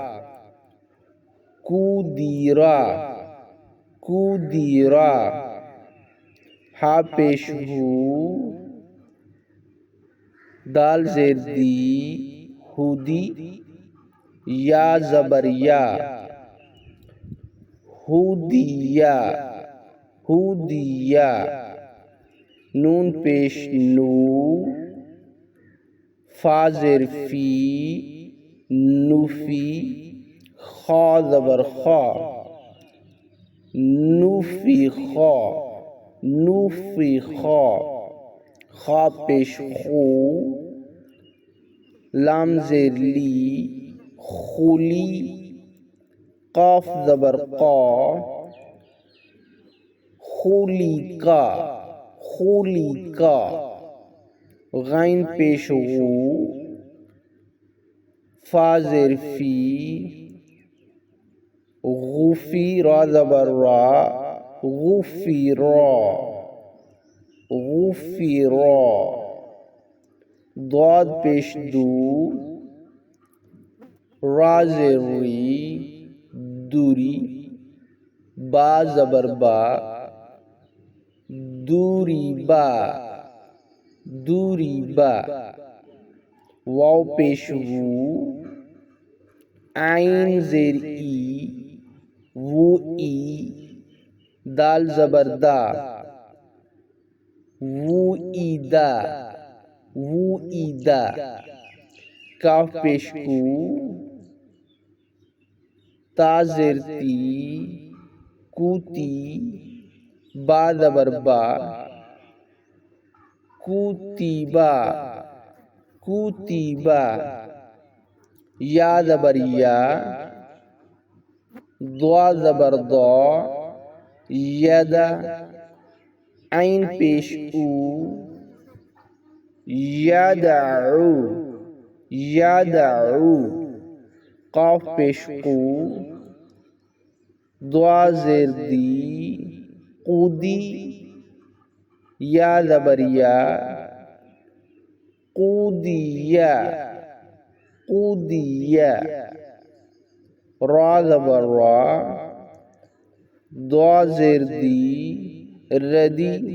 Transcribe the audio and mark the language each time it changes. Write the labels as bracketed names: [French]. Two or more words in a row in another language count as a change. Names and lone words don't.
[Urdu] کودیرا کودیرا ہا پیش ہو دال زیر دی ہودی یا زبر یا ہودیا ہودیا نون پیش نو فا زیر فی نوفی خا زبر خا نوفی خا نوفی خا خا پیش خو لام زیر لی خولی قاف زبر قا خولی کا خولی کا غین پیش غو فا زیر فی غوفی را زبر را غوفی را غوفی را ضاد پیش دو را زیر ری دوری با زبر با دوری با دوری با واو پیش وو عین زیر ای وو ای دال زبر دا وو ای دا وو ای دا کاف پیش کو تا زیر تی کوتی با زبر با کوتیبا کوتیبا یا زبر یا ضا زبر ضا یدا عین پیش او یدعو یدعو قاف پیش قو ضا زیر دی قودی یا زبر یا قودیا قودیا را زبر را ضا زیر دی ردی